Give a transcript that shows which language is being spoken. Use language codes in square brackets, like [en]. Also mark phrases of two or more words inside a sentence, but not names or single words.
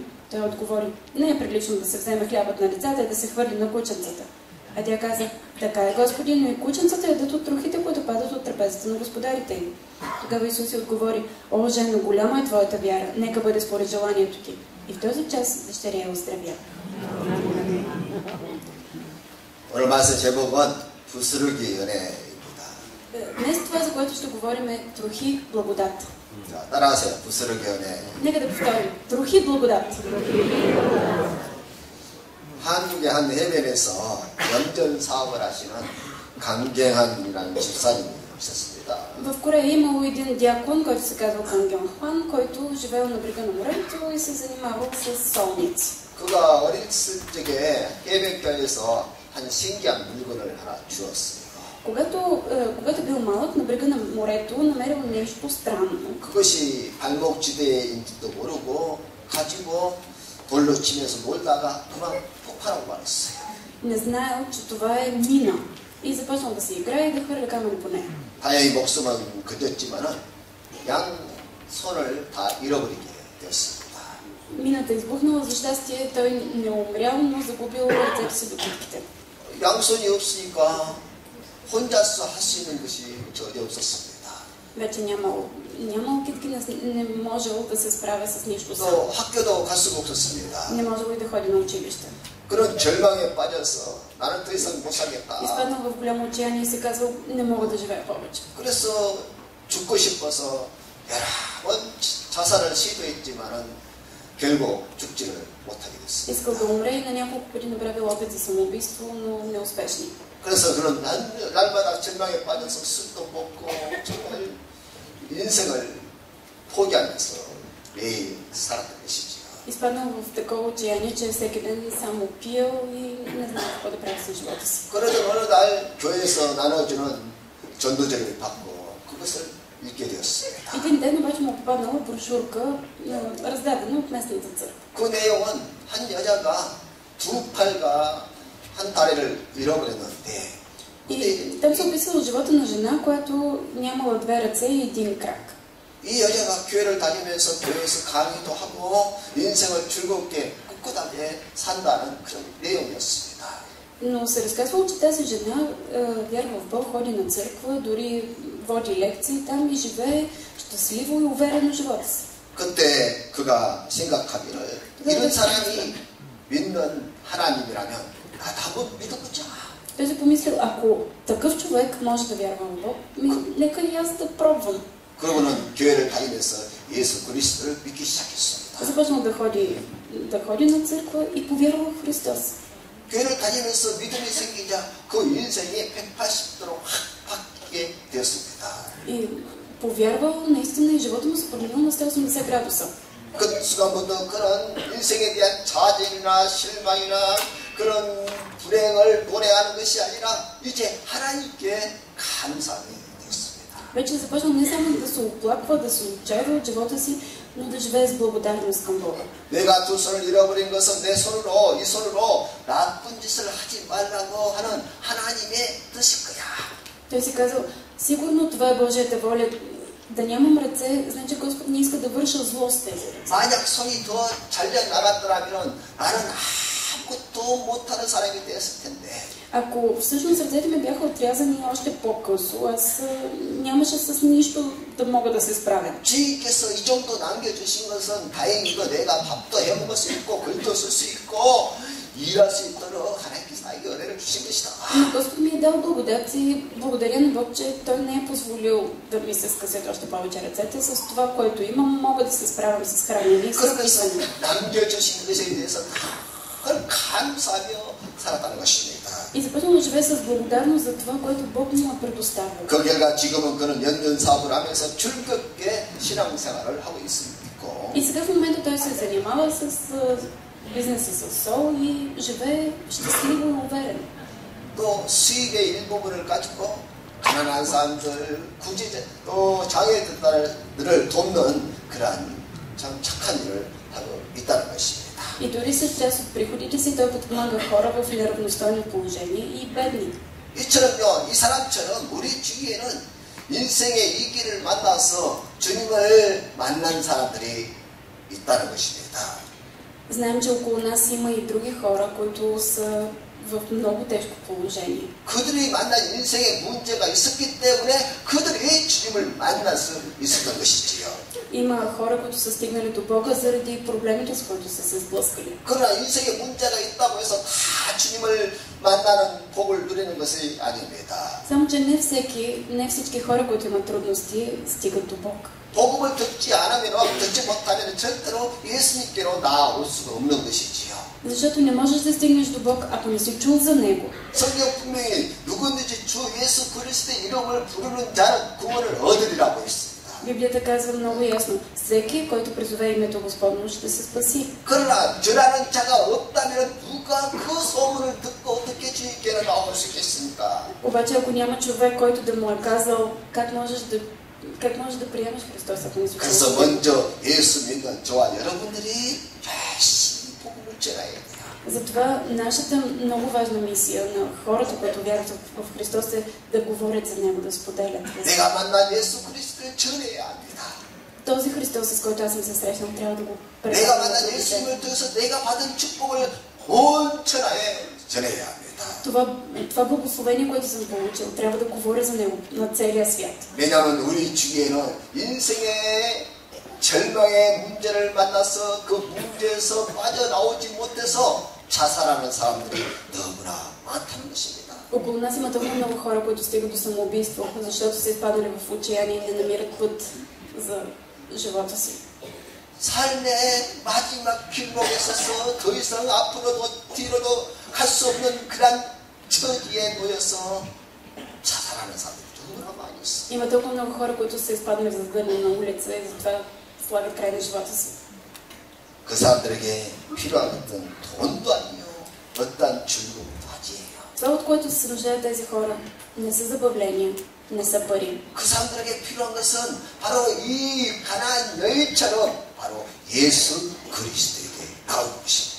[bg] Той отговори: не е прилично да се вземе хлябът на децата и да се хвърли на кученцата. А тя каза: така е, Господи, но и кученцата ядат от трохите, които падат от трапезата на господарите им. Тогава Исус отговори: о, жено, голяма е твоята вяра, нека бъде според желанието ти. И в този час дъщеря я оздравя. [ko] 오늘 말씀 제목은 부스러기 은혜입니다. [bg] Днес това, за което ще говорим, е трохи благодат. [ko] 자, 따라하세요. 부스러기 은혜. [bg] Нека да повторим. Трохи благодат. [ko] 한국의 한 해변에서 염전 사업을 하시는 강경한이라는 집사님이 있었습니다. [bg] В Корея е имало един дякон, който се казва Кан Гьон Хван, който живеел на брега на морето и се занимавал с солници. [ko] 그가 어렸을 적에 해변가에서 한 신기한 물건을 하나 주었어요. [bg] Когато бил малък, на брега на морето намерил нещо странно. [ko] 그것이 발목지대인지도 모르고 가지고 돌로 치면서 놀다가 그만 폭발하고 말았어요. [bg] Не знаел, че това е мина. И започнал да си играе и да хвърля камъни по нея. [ko] 다행히 목숨은 그쳤지만은 양 손을 다 잃어버리게 되었습니다. [bg] Мината избухнала, за щастие той не умрял, но загубил ръцете си до китките. [ko] 양손이 없으니까 혼자서 할 수 있는 것이 전혀 없었습니다. [bg] Вече нямал китки, не можел да се справя с нищо сам. [ko] 또 학교도 갈 수가 없었습니다. [bg] Не можел и да ходи на училище. [ko] 그런 절망에 빠져서 나는 더 이상 못 살겠다. [bg] Изпаднал в голямо отчаяние и се казал: не мога да живея повече. [ko] 그래서 죽고 싶어서 여러 번 자살을 시도했지만은 결국 죽지를 못하게 됐습니다. [bg] Искал да умре и на няколко пъти направил опит за самоубийство, но неуспешни. [ko] 그래서 그는 날마다 절망에 빠져서 술도 먹고 정말 인생을 포기하면서 매일 살았던 것이죠. [bg] Изпаднал в такова отчаяние, че всеки ден само пил и не знае какво да прави с живота си. [ko] 그러던 어느 날 교회에서 나눠주는 전도제를 받고 그것을 읽게 되었습니다. [bg] Един ден обаче му попаднала брошурка, раздадена от местната църква. [ko] 그 내용은 한 여자가 두 팔과 한 다리를 잃어버렸는데 [bg] И там се описва живота на жена, която нямала две ръце и един крак. [ko] 이 여자가 교회를 다니면서 교회에서 강의도 하고 인생을 즐겁게 꿋꿋하게 산다는 그런 내용이었습니다. [bg] Но се разказвало, че тази жена вярва в Бог, ходи на църква, дори води лекции там и живее щастливо и уверено живота си. [ko] 그때 그가 생각하기를 이런 사람이 믿는 하나님이라면 나도 한번 믿어보자. [bg] Той си помислил: ако такъв човек може да вярва в Бог, нека и аз да пробвам. [ko] 그러고는 교회를 다니면서 예수 그리스도를 믿기 시작했습니다. [bg] Започнал да ходи на църква и повярва в Христос. [ko] 교회를 다니면서 믿음이 생기자 그 인생이 180도로 확 바뀌게 되었습니다. [bg] И повярвал наистина и живота му се променил на 180 градуса. [ko] 그 순간부터 그런 인생에 대한 좌절이나 실망이나 그런 불행을 도래하는 것이 아니라 이제 하나님께 감사하게 되었습니다. [bg] Вече започнал не само да се оплаква, да се отчаива от живота си, но да живее с благодарност към Бога. [ko] 내가 두 손을 잃어버린 것은 내 손으로 이 손으로 나쁜 짓을 하지 말라고 하는 하나님의 뜻일 거야. [bg] Той си казал: сигурно това е Божията воля, да нямам ръце, значи Господ не иска да върша зло с тези ръце. [ko] 만약 손이 더 잘려 나갔더라면 나는 아무것도 못하는 사람이 되었을 텐데. [bg] Ако всъщност ръцете ми бяха отрязани още по-късо, аз нямаше с нищо да мога да се справя. [ko] 주님께서 이 정도 남겨주신 것은 다행이고 내가 밥도 해먹을 수 있고 글도 쓸 수 있고 일할 수 있도록 하나님께서 나에게 은혜를 주신 것이다. [bg] Но Господ ми е дал благодат и благодаря на Бог, че Той не е позволил да ми се скъсят още повече ръцете. С това, което имам, мога да се справям с хранене и с писане. [ko] 남겨주신 것에 대해서 늘 감사하며 살았다는 것입니다. [bg] И започнал да живее с благодарност за това, което Бог му е предоставил. [ko] 그 결과 지금은 그는 연전 사업을 하면서 즐겁게 신앙생활을 하고 있고. [bg] И сега в момента той се занимава с бизнеса с сол и живее щастливо и уверен. [ko] 또 수입의 일부분을 가지고 가난한 사람들, 구제자, 또 장애인들을 돕는 그러한 참 착한 일을 하고 있다는 것입니다. [bg] И дори с част от приходите си той подпомага хора в неравностойно положение и бедни. [ko] 이처럼요, 이 사람처럼 우리 주위에는 인생의 이 길을 만나서 주님을 만난 사람들이 있다는 것입니다. [bg] Знаем, че около нас има и други хора, които са в много тежко положение. [ko] 그들이 만난 인생의 문제가 있었기 때문에 그들이 주님을 만날 수 있었던 것이지요. [bg] Има хора, които са стигнали до Бога заради проблемите, с които са се сблъскали. [ko] 그러나 인생에 문제가 있다고 해서 다 주님을 만나는 복을 누리는 것이 아닙니다. [bg] Само, че не всички хора, които имат трудности, стигат до Бог. [ko] 복음을 듣지 못하면 절대로 예수님께로 나아올 수가 없는 것이지요. [bg] Защото не можеш да стигнеш до Бог, ако не си чул за Него. [ko] 성경 분명히 누구든지 주 예수 그리스도의 이름을 부르는 자는 구원을 얻으리라고 했습니다. [bg] Библията казва много ясно, всеки, който призове името Господно, ще се спаси. [ko] 그러나 전하는 자가 없다면 누가 그 소문을 듣고 어떻게 주님께로 나올 수 있겠습니까? [bg] Обаче, ако няма човек, който да му е казал, как можеш да приемеш Христос, ако не си чул? [ko] 그래서 먼저 예수 믿는 저와 여러분들이 열심히 복음을 전해야 돼요. [bg] Затова нашата много важна мисия на хората, които вярват в Христос, е да говорят за Него, да споделят. [ko] 내가 만난 예수 그리스도를 전해야 합니다. [bg] Този Христос, с който аз съм се срещнал, трябва да го [ko] 내가 만난 예수님을 통해서 내가 받은 축복을 온 천하에 전해야 합니다. [bg] Това благословение, което съм получил, трябва да говоря за него на целия свят. [ko] 왜냐하면 우리 주위에는 인생의 절망의 문제를 만나서 그 문제에서 빠져나오지 못해서 자살하는 사람들이 너무나 많다는 것입니다. [bg] Около нас има толкова много хора, които стигат до самоубийство, защото са изпаднали в отчаяние и не намират път за живота си. [ko] 삶의 마지막 길목에 서서 더 이상 앞으로도 뒤로도 갈 수 없는 그런 처지에 놓여서 자살하는 사람들이 너무나 많이 있어. [bg] Има толкова много хора, които са изпаднали в задънена улица и затова слагат край на живота си. [ko] 그 사람들에게 필요한 것은 돈도 아니요, 어떤 즐거움도 아니에요. [bg] Това, от което се нуждаят тези хора, не са забавления, не са пари. [ko] 그 사람들에게 필요한 것은 바로 이 가나안 여인처럼 바로 예수 그리스도에게 나오는 것입니다.